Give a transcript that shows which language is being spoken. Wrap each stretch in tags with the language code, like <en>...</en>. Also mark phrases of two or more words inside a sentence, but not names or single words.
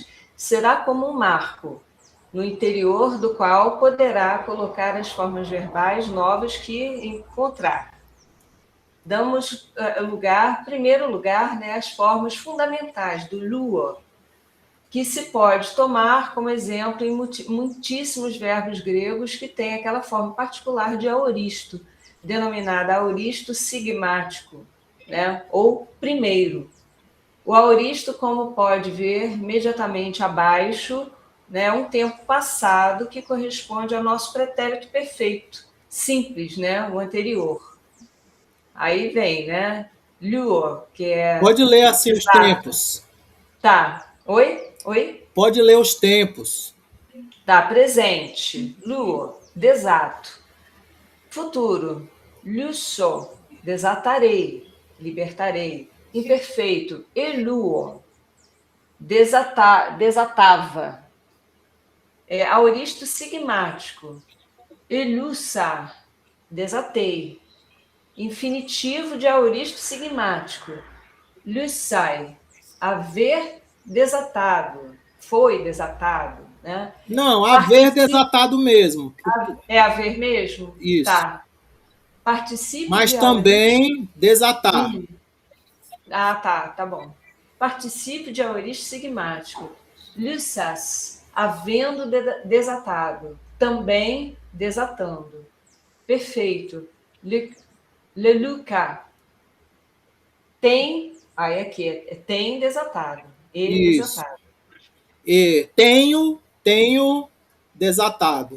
<pt>Será como um marco, no interior do qual poderá colocar as formas verbais novas que encontrar. Damos primeiro lugar, né, às formas fundamentais do luo, que se pode tomar como exemplo em muitíssimos verbos gregos que têm aquela forma particular de aoristo, denominada aoristo sigmático, né, ou primeiro. O aoristo, como pode ver imediatamente abaixo, né, é um tempo passado que corresponde ao nosso pretérito perfeito, simples, né, o anterior. Aí vem, né, luo, que é Pode ler assim os exato. tempos. Tá. Oi? Oi? Pode ler os tempos. Tá, presente. Luo, desato. Futuro. Lusso, desatarei, libertarei. Imperfeito. Eluo, desatava. Aoristo sigmático. Elussa, desatei. Infinitivo de aoristo sigmático. Lussai, haver desatado. Foi desatado, né? Não, haver Participe. desatado mesmo. É haver mesmo? Isso. Tá. Participe Mas de aoristo. também desatar. Ah, tá bom. Participe de aoristo sigmático. Lussas, havendo desatado. Também desatando. Perfeito. Leluca, tem. Aí aqui tem desatado. Ele Isso. desatado. E tenho desatado.</pt>